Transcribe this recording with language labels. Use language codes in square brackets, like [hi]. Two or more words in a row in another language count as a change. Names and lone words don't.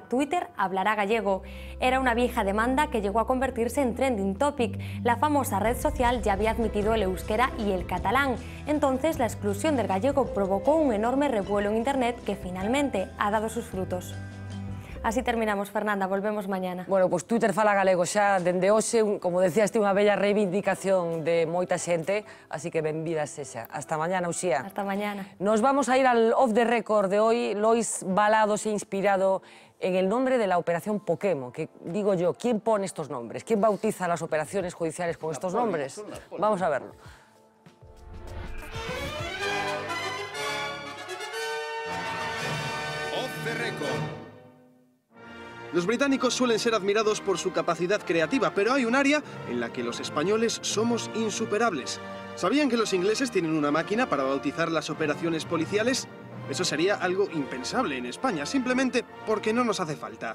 [es] Twitter hablará gallego. Era una vieja demanda que llegó a convertirse en trending topic. La famosa red social ya había admitido el euskera y el catalán. Entonces la exclusión del gallego provocó un enorme revuelo en Internet que finalmente ha dado sus frutos. Así terminamos, Fernanda, volvemos mañana. [gl] Bueno, pues Twitter fala galego xa dende hoxe, como decías, unha bella reivindicación de moita xente, así que benvida sexa. [es] Hasta mañana, Uxía. Hasta mañana. Nos vamos a ir al [en] off the record [es] de hoy. Lois Balado se ha inspirado en el nombre de la operación Pokémon, que digo yo, ¿quién pone estos nombres? ¿Quién bautiza las operaciones judiciales con estos nombres? Vamos a verlo. [en] Off the record. [es] Los británicos suelen ser admirados por su capacidad creativa, pero hay un área en la que los españoles somos insuperables. ¿Sabían que los ingleses tienen una máquina para bautizar las operaciones policiales? Eso sería algo impensable en España, simplemente porque no nos hace falta.